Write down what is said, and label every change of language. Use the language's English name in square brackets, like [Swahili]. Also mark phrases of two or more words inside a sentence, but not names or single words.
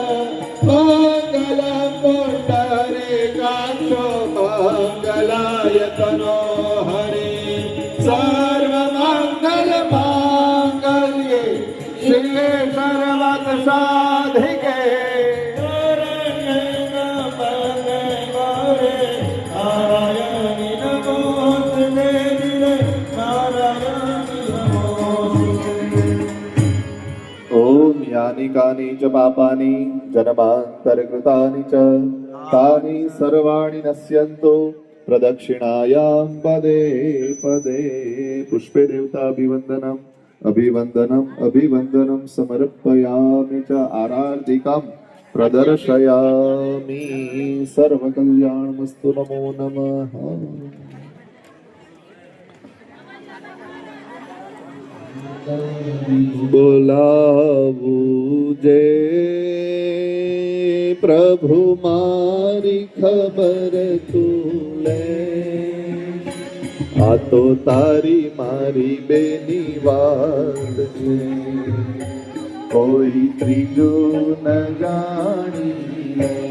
[Sanskrit] मंगलं पुंडरीकाक्षो मंगलाय तनो हरे सर्वमंगल मांगल्ये शिवे सर्वत साधिके यानि कानि च पापानि जन्मान्तरकृतानि च तानि सर्वाणि नश्यन्तु प्रदक्षिणायां पदे पदे पुष्पे देवताभिवन्दनम् अभिवन्दनम् अभिवन्दनं समर्पयामि च आराधिकां प्रदर्शयामि सर्वकल्याणमस्तु नमो नमः [Gujarati] બોલાવું જે પ્રભુ મારી ખબર તું લે આ તો તારી મારી બેની વાત છે, કોઈ ત્રીજું ન જાણી.